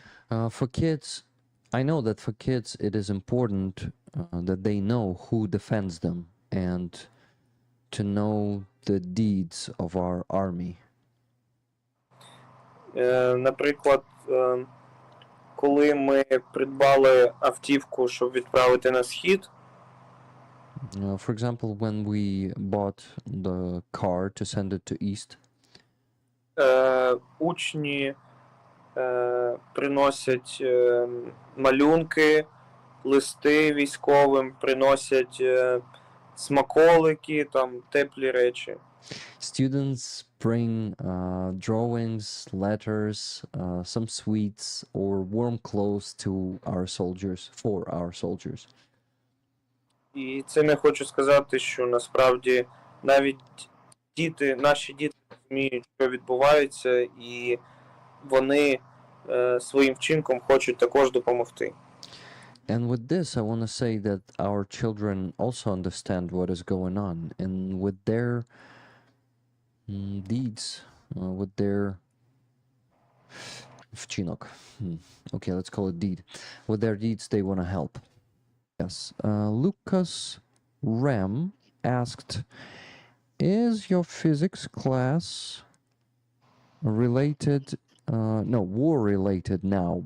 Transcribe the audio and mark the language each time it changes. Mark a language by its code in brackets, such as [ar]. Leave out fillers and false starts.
[en] For kids, I know that for kids it is important that they know who defends them and to know the deeds of our army. [uk] Наприклад, коли ми придбали автівку, щоб відправити на схід, [en] For example, when we bought the car to send it to East, [uk] учні приносять малюнки, листи військовим, приносять смаколики, там теплі речі. [en] students bring drawings, letters, some sweets, or warm clothes to our soldiers, for our soldiers. [uk] І цим я хочу сказати, що насправді навіть наші діти розуміють, що відбувається, і вони своїм вчинком хочуть також допомогти. [en] And with this, I want to say that our children also understand what is going on, and with their deeds, with their вчинок. Okay, let's call it deed. With their deeds, they want to help. Yes. Lucas Rem asked, is your physics class related, no, war related now?